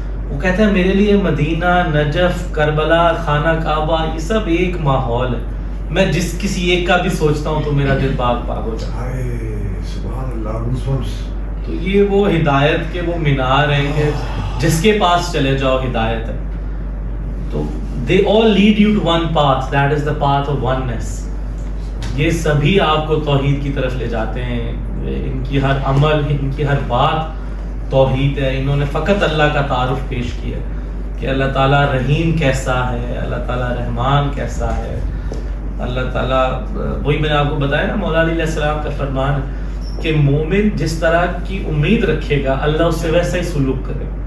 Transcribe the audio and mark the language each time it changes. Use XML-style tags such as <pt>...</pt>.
<ur>وہ کہتے ہیں میرے لیے مدینہ, نجف, کربلا, خانہ کعبہ, یہ سب ایک ماحول ہے. میں جس کسی ایک کا بھی سوچتا ہوں تو میرا دل باغ باغ ہو جاتا ہے. سبحان اللہ. تو یہ وہ ہدایت کے وہ مینار ہیں کہ جس کے پاس چلے جاؤ ہدایت ہے.</ur> <en>تو they all lead you to one path, that is the path of oneness.</en> <ur>یہ سبھی آپ کو توحید کی طرف لے جاتے ہیں. ان کی ہر عمل, ان کی ہر بات توحید ہے. انہوں نے فقط اللہ کا تعارف پیش کیا کہ اللہ تعالیٰ رحیم کیسا ہے, اللہ تعالیٰ رحمان کیسا ہے. اللہ تعالیٰ, وہی میں نے آپ کو بتایا نا, مولا علیہ السلام کا فرمان ہے کہ مومن جس طرح کی امید رکھے گا اللہ اس سے ویسا ہی سلوک کرے.</ur>